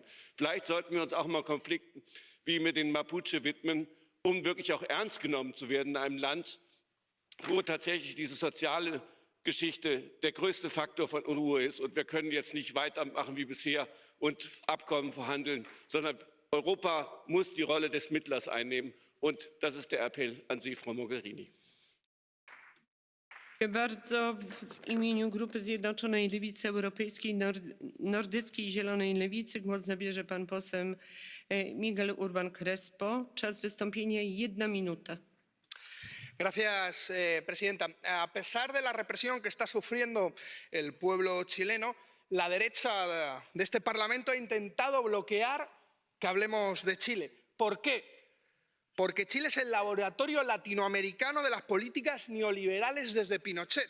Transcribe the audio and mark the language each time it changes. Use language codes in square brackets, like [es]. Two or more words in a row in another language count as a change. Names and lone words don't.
[de] Vielleicht sollten wir uns auch mal Konflikten wie mit den Mapuche widmen, um wirklich auch ernst genommen zu werden in einem Land, wo tatsächlich diese soziale Geschichte der größte Faktor von Unruhe ist. Und wir können jetzt nicht weitermachen wie bisher und Abkommen verhandeln, sondern Europa muss die Rolle des Mittlers einnehmen. Und das ist der Appell an Sie, Frau Mogherini. [pl] Dziękuję bardzo. W imieniu Grupy Zjednoczonej Lewicy Europejskiej, Nordyckiej Zielonej Lewicy głos zabierze pan poseł Miguel Urban Crespo. Czas wystąpienia 1 minuta. [es] Gracias, presidenta. A pesar de la represión que está sufriendo el pueblo chileno, la derecha de este Parlamento ha intentado bloquear que hablemos de Chile. ¿Por qué? Porque Chile es el laboratorio latinoamericano de las políticas neoliberales desde Pinochet.